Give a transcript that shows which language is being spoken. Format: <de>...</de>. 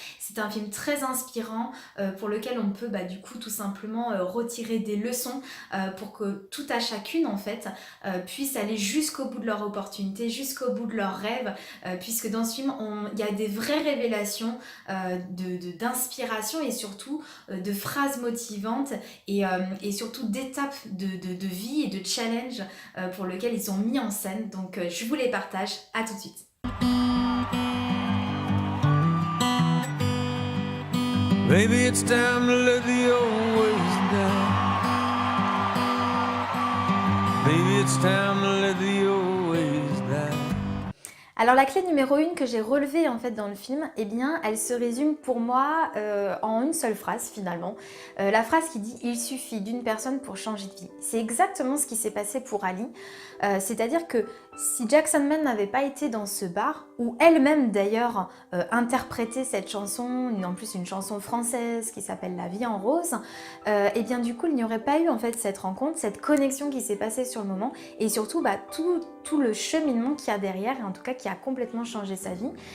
<fr>C'est un film très inspirant pour lequel on peut tout simplement retirer des leçons pour que tout à chacune en fait puisse aller jusqu'au bout de leur opportunité, jusqu'au bout de leurs rêves, puisque dans ce film il y a des vraies révélations d'inspiration et surtout de phrases motivantes et surtout d'étapes de vie et de challenge pour lesquels ils sont mis en scène. Donc je vous les partage, à tout de suite.</fr> <en>Maybe it's time to let the old ways die. Maybe it's time to let the old ways die.</en> <fr>Alors la clé numéro 1 que j'ai relevée en fait dans le film, elle se résume pour moi en une seule phrase finalement. La phrase qui dit « Il suffit d'une personne pour changer de vie ». C'est exactement ce qui s'est passé pour Ali. C'est-à-dire que si Jackson Maine n'avait pas été dans ce bar, où elle-même d'ailleurs interprétait cette chanson, en plus une chanson française qui s'appelle La vie en rose, du coup il n'y aurait pas eu en fait cette rencontre, cette connexion qui s'est passée sur le moment, et surtout tout le cheminement qu'il y a derrière, et en tout cas qui a complètement changé sa vie.</fr>